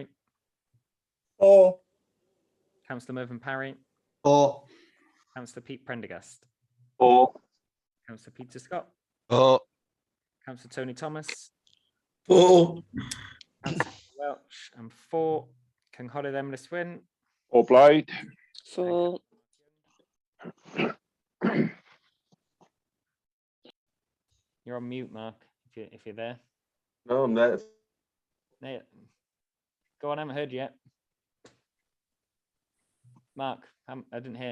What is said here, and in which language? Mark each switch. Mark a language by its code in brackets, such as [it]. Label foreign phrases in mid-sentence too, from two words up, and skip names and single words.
[en] For. Councillor Mervyn Parry. For. Councillor Pete Prendergast. For. Councillor Peter Scott. For. Councillor Tony Thomas. For. Councillor Welch. And for. [cy] Cynghorydd Emily Swyn. O blaid. [en] For. You're on mute, Mark, if you're there. No, I'm there. No, go on, I haven't heard you yet. Mark, I didn't hear.